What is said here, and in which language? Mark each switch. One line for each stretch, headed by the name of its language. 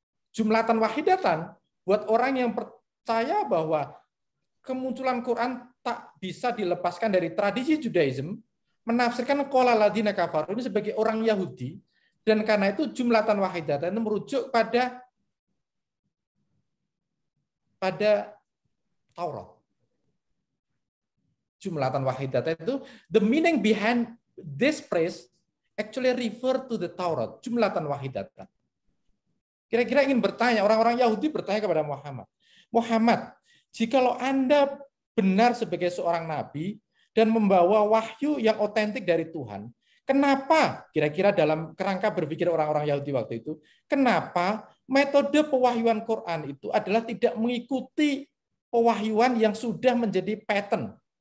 Arabic: Jumlatan wahidatan
Indonesian: buat orang yang percaya bahwa kemunculan Quran tak bisa dilepaskan dari tradisi Judaism, menafsirkan
Arabic: qala ladina kafaru
Indonesian: ini sebagai orang Yahudi, dan karena itu
Arabic: jumlatan wahidatan
Indonesian: merujuk pada Taurat.
Arabic: Jumlatan wahidatan
Indonesian: itu,
English: the meaning behind this phrase actually refer to the Taurat,
Arabic: jumlatan wahidatan.
Indonesian: Kira-kira ingin bertanya, orang-orang Yahudi bertanya kepada Muhammad, Muhammad, jikalau Anda benar sebagai seorang nabi dan membawa wahyu yang otentik dari Tuhan, kenapa, kira-kira dalam kerangka berpikir orang-orang Yahudi waktu itu, kenapa metode pewahyuan Quran itu adalah tidak mengikuti pewahyuan yang sudah menjadi pattern